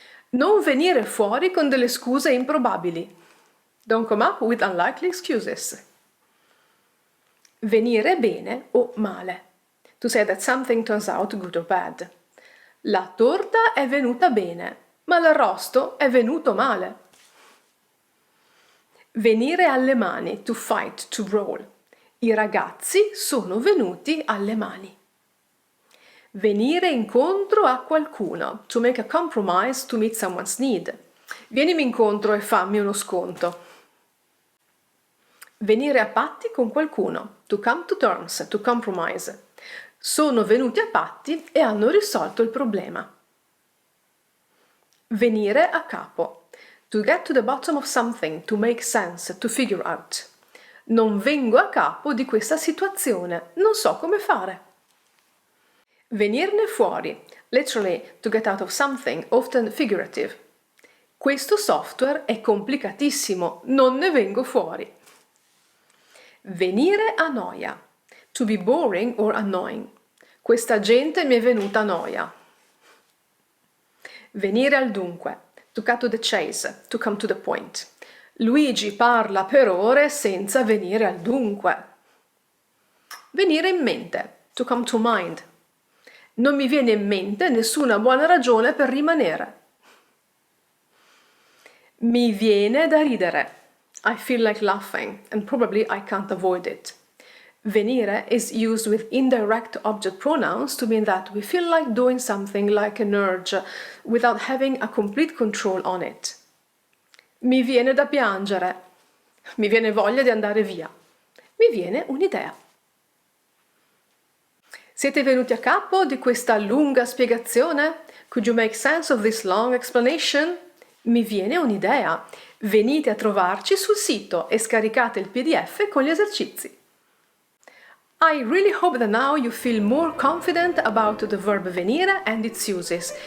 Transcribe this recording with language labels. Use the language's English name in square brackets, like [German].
[Italian] Non venire fuori con delle scuse improbabili. [English] Don't come up with unlikely excuses. [Italian] Venire bene o male. [English] To say that something turns out good or bad. [Italian] La torta è venuta bene, ma l'arrosto è venuto male. Venire alle mani, [English] to fight, to brawl. [Italian] I ragazzi sono venuti alle mani. Venire incontro a qualcuno, [English] to make a compromise to meet someone's need. [Italian] Vienimi incontro e fammi uno sconto. Venire a patti con qualcuno, [English] to come to terms, to compromise. [Italian] Sono venuti a patti e hanno risolto il problema. Venire a capo, [English] to get to the bottom of something, to make sense, to figure out. [Italian] Non vengo a capo di questa situazione, non so come fare. Venirne fuori, [English] literally to get out of something, often figurative. [Italian] Questo software è complicatissimo, non ne vengo fuori. Venire a noia, [English] to be boring or annoying. [Italian] Questa gente mi è venuta a noia. Venire al dunque, [English] to cut to the chase, to come to the point. [Italian] Luigi parla per ore senza venire al dunque. Venire in mente, [English] to come to mind. [Italian] Non mi viene in mente nessuna buona ragione per rimanere. Mi viene da ridere. [English] I feel like laughing and probably I can't avoid it. Venire is used with indirect object pronouns to mean that we feel like doing something like an urge without having a complete control on it. [Italian] Mi viene da piangere. Mi viene voglia di andare via. Mi viene un'idea. Siete venuti a capo di questa lunga spiegazione? [English] Could you make sense of this long explanation? [Italian] Mi viene un'idea. Venite a trovarci sul sito e scaricate il PDF con gli esercizi. [English] I really hope that now you feel more confident about the verb venire and its uses.